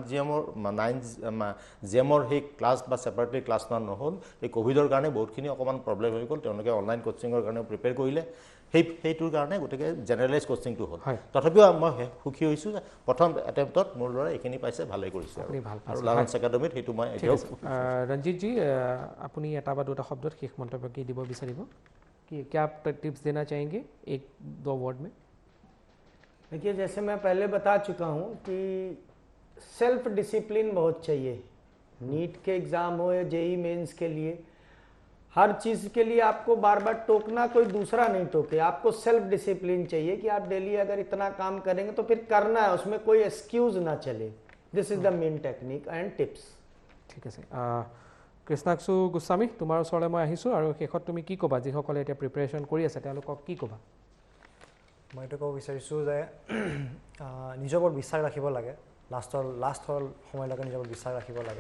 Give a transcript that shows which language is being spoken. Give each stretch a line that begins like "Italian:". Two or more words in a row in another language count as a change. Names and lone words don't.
Assamese: 9 জেমৰ সেই ক্লাছ বা ছেপাৰেটলি ক্লাছ নহ'ল এই ক'ভিডৰ কাৰণে বহুতখিনি অকণমান প্ৰব্লেম হৈ গ'ল তেওঁলোকে অনলাইন কোচিঙৰ কাৰণে প্ৰিপেয়াৰ কৰিলে সেইটোৰ কাৰণে গতিকে জেনেৰেলাইজ কোচিংটো হ'ল তথাপিও মই সুখী হৈছোঁ যে প্ৰথম এটেম্পটত মোৰ ল'ৰা এইখিনি পাইছে ভালেই কৰিছে আৰু লায়ন্স একাডেমীত সেইটো মই এতিয়াও ৰঞ্জিতজী আপুনি এটা বা দুটা শব্দত শেষ মন্তব্য কি দিব বিচাৰিব
Hindi: क्या आप टिप्स देना चाहेंगे 1-2 वर्ड में देखिए जैसे मैं पहले बता चुका हूँ कि
English: self discipline
Hindi: बहुत चाहिए नीट के एग्ज़ाम हो या जेई मेंस के लिए हर चीज़ के लिए आपको बार बार टोकना कोई दूसरा नहीं टोके आपको
English: self discipline
Hindi: चाहिए कि आप डेली अगर इतना काम करेंगे तो फिर करना है उसमें कोई एक्सक्यूज़ ना चले
English: This is the main technique and tips
Assamese: ঠিক আছে কৃষ্ণাক্ষু গোস্বামী তোমাৰ ওচৰলৈ মই আহিছোঁ আৰু শেষত তুমি কি ক'বা যিসকলে এতিয়া প্ৰিপেৰেশ্যন কৰি আছে তেওঁলোকক কি ক'বা মই এইটো ক'ব বিচাৰিছোঁ যে নিজৰ ওপৰত বিশ্বাস ৰাখিব লাগে লাষ্ট সময়লৈকে নিজৰ ওপৰত বিশ্বাস ৰাখিব লাগে